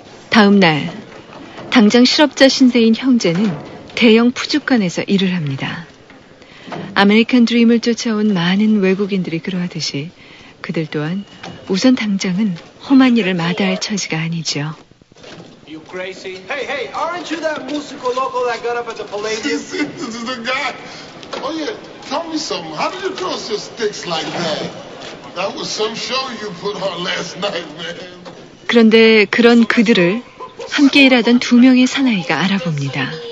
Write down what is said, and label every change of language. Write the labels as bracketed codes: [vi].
[ko] 다음 날, 당장 실업자 신세인 형제는 대형 푸주관에서 일을 합니다. 아메리칸 드림을 쫓아온 많은 외국인들이 그러하듯이 그들 또한 우선 당장은 험한 일을 마다할 처지가 아니죠. [en] You crazy? Hey, hey, aren't you that [es] musico loco [en] that got up at the Palladium? This is the guy. Oh yeah, tell me something. How did you cross your sticks like that? That was some show you put on last night, man. [ko] 그런데 그런 그들을 함께 일하던 두 명의 사나이가 알아봅니다.